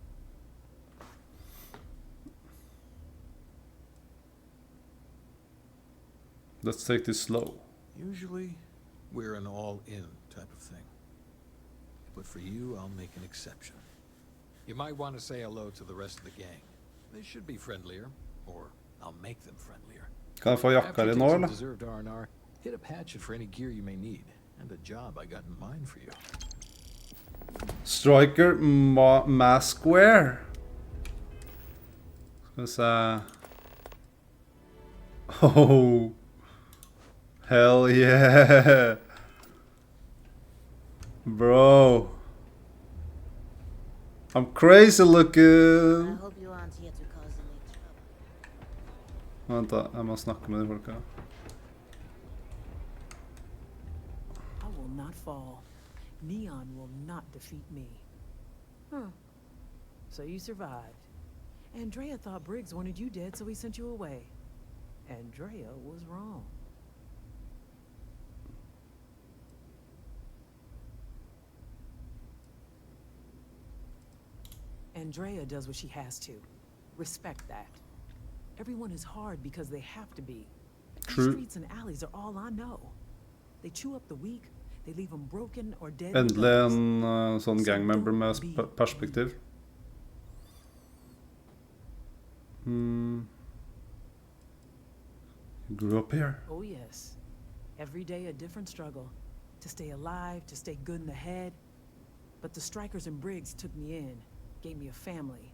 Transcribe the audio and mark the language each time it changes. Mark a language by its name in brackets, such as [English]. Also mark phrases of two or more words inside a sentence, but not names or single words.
[English] Let's take this slow. Usually, we're an all-in type of thing. But for you, I'll make an exception. You might want to say hello to the rest of the gang. They should be friendlier, or I'll make them friendlier. [Norwegian] Kan jeg få jakka [English] After [Norwegian] di [English] you [Norwegian] nå, [English] take some [Norwegian] eller? [English] deserved R&R, hit up Hatchet for any gear you may need, and a job I got in mind for you. Striker Maskware. [Norwegian] Skal vi se. [English] Oh. Hell yeah. Bro. I'm crazy I looking. hope you aren't here to cause any trouble. [Norwegian] Vent da, jeg må snakke med de folka. [English] I will not fall. Neon will not defeat me. Huh. So you survived. Andrea thought Briggs wanted you dead, so he sent you away. Andrea was wrong. Andrea does what she has to. Respect that. Everyone is hard because they have to be. True. The streets and alleys are all I know. They chew up the weak, they leave them broken or dead. [Norwegian] Endelig en sånn gangmember med perspektiv. [English] You grew up here. Oh yes. Every day a different struggle. To stay alive, to stay good in the head. But the strikers and Briggs took me in, gave me a family.